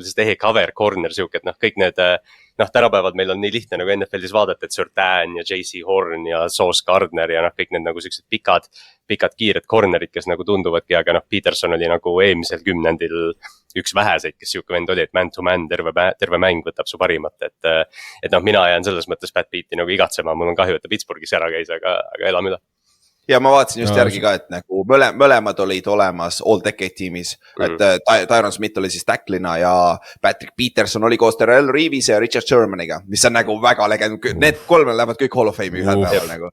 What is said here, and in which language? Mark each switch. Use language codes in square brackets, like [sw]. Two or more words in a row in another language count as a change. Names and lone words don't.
[et] siis tehe [en] cover corner, [et] siuke, et noh, kõik need, noh, tänapäeval meil on nii lihtne nagu NFL-is vaadata, et Surtain ja JC Horn ja Sauce Gardner ja noh, kõik need nagu siuksed pikad kiired cornerid, kes nagu tunduvadki, aga noh, Peterson oli nagu eelmisel kümnendil üks väheseid, kes siuke vend oli, et [en] man to man [et] terve mäng võtab su parimat, et noh, mina jään selles mõttes Pat Beat'i nagu igatsema, mul on kahju, et ta Pittsburghis ära käis, aga elame üle. Ja ma vaatasin just järgi ka, et nagu mõlemad olid olemas all-decade tiimis, et Tyron Smith oli siis tacklina ja Patrick Peterson oli koos Terrell Reeves ja Richard Shermaniga, mis on nagu väga legend, need kolm lähevad kõik Hall of Fame'i ühel päeval nagu.